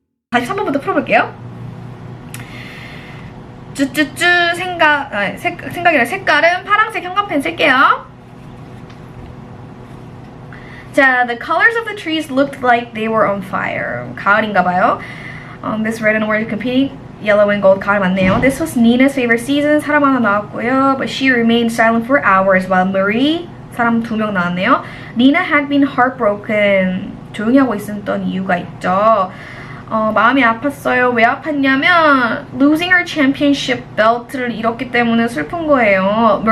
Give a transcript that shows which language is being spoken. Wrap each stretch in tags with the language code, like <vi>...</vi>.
<ko>다시 3번부터 풀어볼게요. 쭈쭈쭈 생각이라 색깔은 파란색 형광펜 쓸게요.</ko> <en>자, the colors of the trees looked like they were on fire.</en> <ko>가을인가봐요.</ko> <en>This red and orange competing, yellow and gold.</en> <ko>가을 맞네요.</ko> <en>This was Nina's favorite season.</en> <ko>사람 하나 나왔고요.</ko> <en>But she remained silent for hours while Marie,</en> <ko>사람 2명 나왔네요.</ko> <en>Nina had been heartbroken.</en> <ko>조용히 하고 있었던 이유가 있죠. 마음이 아팠어요. 왜 아팠냐면</ko> <en>losing her championship belt</en> <ko>를 잃었기 때문에 슬픈 거예요.</ko>